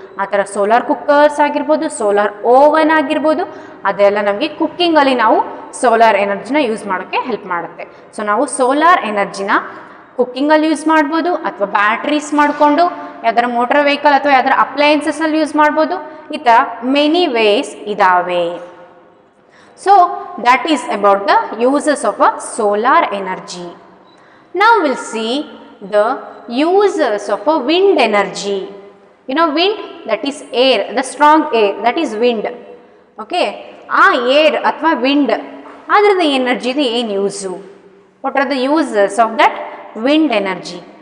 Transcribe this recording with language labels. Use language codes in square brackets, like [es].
[kn] ಆ ಥರ solar cookers ಆಗಿರ್ಬೋದು, ಸೋಲಾರ್ ಓವನ್ ಆಗಿರ್ಬೋದು, ಅದೆಲ್ಲ ನಮಗೆ ಕುಕ್ಕಿಂಗಲ್ಲಿ ನಾವು ಸೋಲಾರ್ ಎನರ್ಜಿನ ಯೂಸ್ ಮಾಡೋಕ್ಕೆ ಹೆಲ್ಪ್ ಮಾಡುತ್ತೆ. ಸೊ ನಾವು ಸೋಲಾರ್ ಎನರ್ಜಿನ ಕುಕ್ಕಿಂಗಲ್ಲಿ ಯೂಸ್ ಮಾಡ್ಬೋದು, ಅಥವಾ ಬ್ಯಾಟ್ರೀಸ್ ಮಾಡಿಕೊಂಡು ಯಾವ್ದಾರ ಮೋಟರ್ ವೆಹಿಕಲ್ ಅಥವಾ ಯಾವ್ದಾರ ಅಪ್ಲಯನ್ಸಸ್ಸಲ್ಲಿ ಯೂಸ್ ಮಾಡ್ಬೋದು. ಈ ಥರ [en] many ways [kn] ಇದ್ದಾವೆ. [en] So that is about the uses of a solar energy. Now we'll see the uses of a wind energy. You know wind, that is air, the strong air, that is wind. Okay, [kn] ಆ air ಅಥವಾ wind ಅದರದ್ದು ಎನರ್ಜಿದು ಏನು use? [en] What are the uses of that wind energy?